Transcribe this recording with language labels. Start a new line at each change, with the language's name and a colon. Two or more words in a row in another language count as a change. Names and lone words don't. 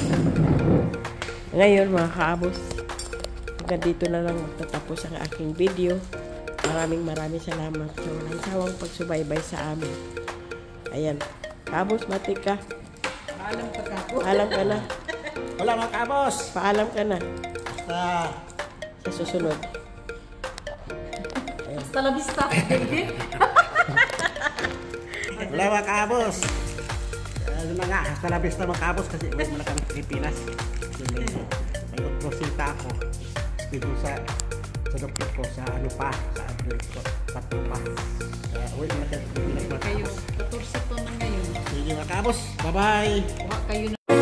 Filipino: Ngayon mga kaabos, hanggang dito na lang magtatapos ang aking video. Maraming salamat sa walang sawang pagsubaybay sa amin. Ayan, kaabos, matik ka. Paalam ka na. Wala mga kabos. Paalam ka na Basta. sa susunod.
Spanish: Hasta la vista, baby.
Filipino: Wala mga kabos. Ano na nga,
Spanish: hasta la vista
Filipino: mga kabos kasi uwi mo na kami Pilipinas. May prosita ako. Dito sa doktor ko, sa ano pa, sa address ko, tatlo pa. Kaya uwi mo na kami Pilipinas mga Kayo, kabos. 14 to na ngayon. Sige mga kabos, bye-bye. Kuha kayo